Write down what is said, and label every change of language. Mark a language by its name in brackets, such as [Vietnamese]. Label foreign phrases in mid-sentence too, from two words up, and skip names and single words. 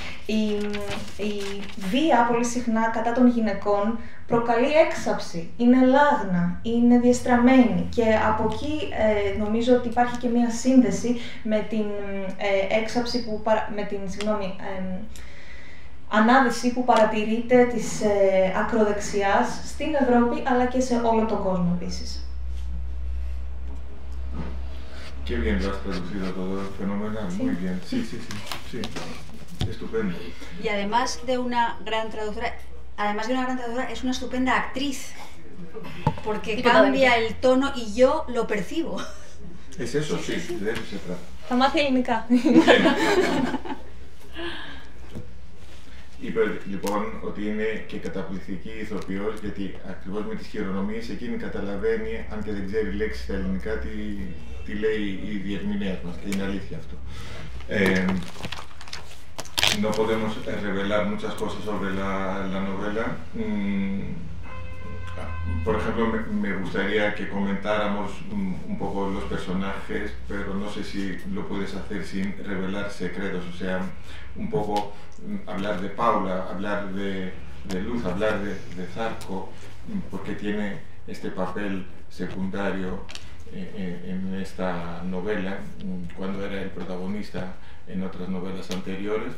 [Greek] Η βία πολύ συχνά κατά των γυναικών προκαλεί έξαψη, είναι λάγνα, είναι διεστραμμένη και από εκεί νομίζω ότι υπάρχει και μία σύνδεση με την έξαψη ανάδυση που παρατηρείται της ακροδεξιάς στην Ευρώπη αλλά και σε όλο τον κόσμο επίσης. [Spanish] Qué bien lo has traducido todo, fenomenal, sí. Muy bien, sí, estupendo. Y además de una gran traductora, es una estupenda actriz, porque cambia el tono y yo lo percibo. Es eso, sí, de eso se trata. [Greek] Θα μάθει ελληνικά. Είπε λοιπόν ότι είναι και καταπληκτική ηθοποιός, γιατί ακριβώς με τις χειρονομίες εκείνη καταλαβαίνει, αν και δεν ξέρει λέξη στα ελληνικά, τι λέει η διερμηνέας μας, και είναι αλήθεια αυτό. [Spanish] No podemos revelar muchas cosas sobre la novela. Por ejemplo, me gustaría que comentáramos un poco los personajes, pero no sé si lo puedes hacer sin revelar secretos, o sea, un poco hablar de Paula, hablar de Luz, hablar de Zarco, porque tiene este papel secundario en esta novela, cuando era el protagonista en otras novelas anteriores.